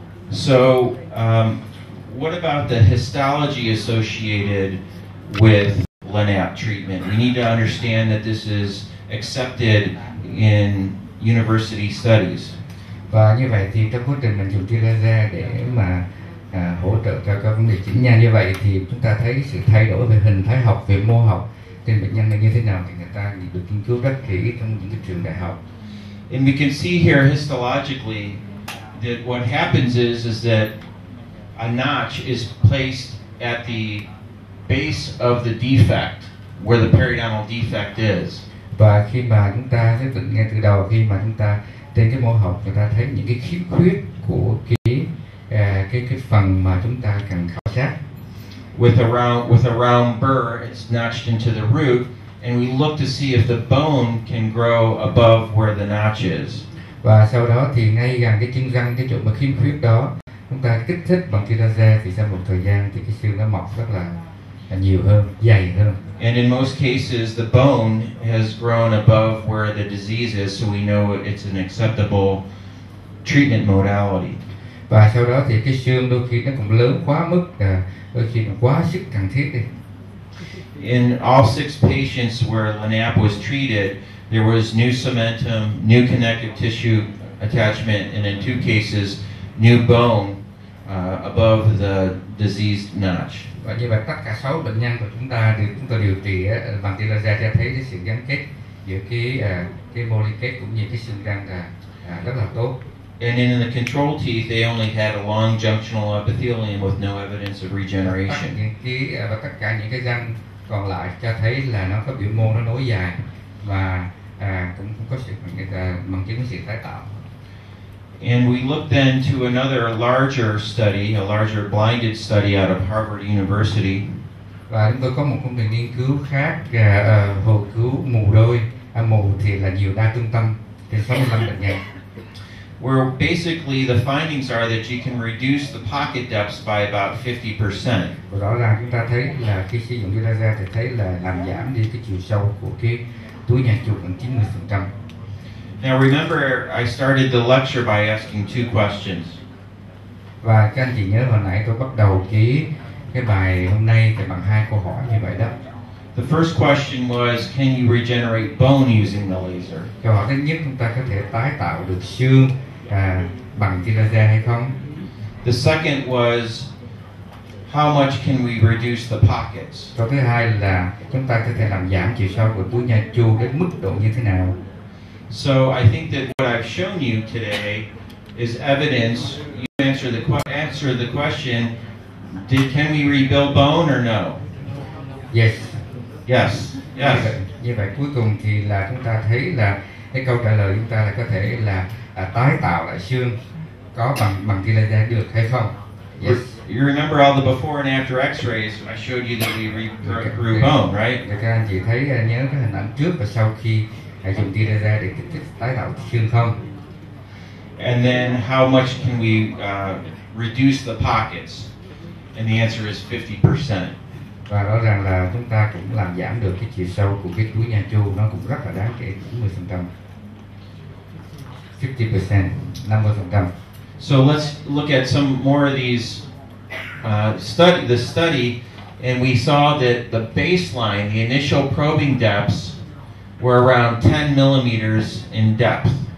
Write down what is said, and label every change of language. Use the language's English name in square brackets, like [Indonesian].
[English] So what about the histology associated with Lanapp treatment? We need to understand that this is accepted in university studies. [Vietnamese] Và như vậy thì trong quá trình mình dùng tia laser để mà hỗ trợ cho các vấn đề chỉnh nha, như vậy thì chúng ta thấy sự thay đổi về hình thái học, về mô học trên bệnh nhân này như thế nào thì người ta được nghiên cứu rất kỹ trong những cái trường đại học. [English] And we can see here histologically that what happens is that a notch is placed at the base of the defect, where the periodontal defect is. [Vietnamese] Và khi mà chúng ta xác định ngay từ đầu, khi mà chúng ta trên cái mô học người ta thấy những cái khiếm khuyết của cái phần mà chúng ta cần khảo sát. [English] With a round burr, it's notched into the root, and we look to see if the bone can grow above where the notch is. [Vietnamese] Và sau đó thì ngay gần cái chân răng, cái chỗ mà khiếm khuyết đó, chúng ta kích thích bằng tia laser thì sau một thời gian thì cái xương nó mọc rất là nhiều hơn, dày hơn. [English] And in most cases, the bone has grown above where the disease is, so we know it's an acceptable treatment modality. [Vietnamese] Và sau đó thì cái xương đôi khi nó cũng lớn quá mức, đôi khi nó quá sức cần thiết đi. [English] In all 6 patients where Lanapp was treated, there was new cementum, new connective tissue attachment, and in 2 cases, new bone above the diseased notch. [Vietnamese] Và như vậy tất cả 6 bệnh nhân của chúng ta điều trị bằng tia laser cho thấy cái sự gắn kết giữa cái mô liên kết cũng như cái xương răng rất là tốt. [English] And in the control teeth, they only had a long junctional epithelium with no evidence of regeneration. [Vietnamese] Và tất cả những cái răng còn lại cho thấy là nó có biểu mô nó nối dài và cũng có sự bằng chứng sự tái tạo. [English] And we looked then to another larger study, a larger blinded study out of Harvard University. [Vietnamese] Và chúng tôi có một công trình nghiên cứu khác, hồi cứu mù đôi, mù thì là nhiều đa trung tâm trên 65 bệnh nhân. [English] Where basically the findings are that you can reduce the pocket depths by about 50%. [Vietnamese] Và rõ ràng chúng ta thấy là khi sử dụng tia laser thì thấy là làm giảm đi cái chiều sâu của cái túi nhà chuột bằng 90%. [English] Now remember, I started the lecture by asking 2 questions. [Vietnamese] Và các anh chị nhớ hồi nãy tôi bắt đầu cái bài hôm nay thì bằng 2 câu hỏi như vậy đó. [English] The first question was, can you regenerate bone using the laser? [Vietnamese] Câu hỏi thứ nhất, chúng ta có thể tái tạo được xương bằng tia laser hay không? [English] The second was, how much can we reduce the pockets? [Vietnamese] Câu thứ hai là chúng ta có thể làm giảm chiều sâu của túi nha chu đến mức độ như thế nào? [English] So I think that what I've shown you today is evidence. You answer the question, can we rebuild bone or no? Yes. Yes. Yes. [Vietnamese] Như vậy cuối cùng thì là chúng ta thấy là cái câu trả lời chúng ta là có thể là tái tạo lại xương có bằng tia laser được hay không? [English] Yes. You remember all the before and after X-rays? I showed you that we grew bone, right? [Vietnamese] Các anh chị thấy nhớ cái hình ảnh trước và sau khi dùng tia laser để kích thích tái tạo xương không? [English] And then how much can we reduce the pockets? And the answer is 50%. [Vietnamese] Và rõ ràng là chúng ta cũng làm giảm được cái chiều sâu của cái túi nha chu, nó cũng rất là đáng kể, 90%. [English] 50%, 50%. So let's look at some more of these study, and we saw that the baseline, the initial probing depths, were around 10 millimeters in depth.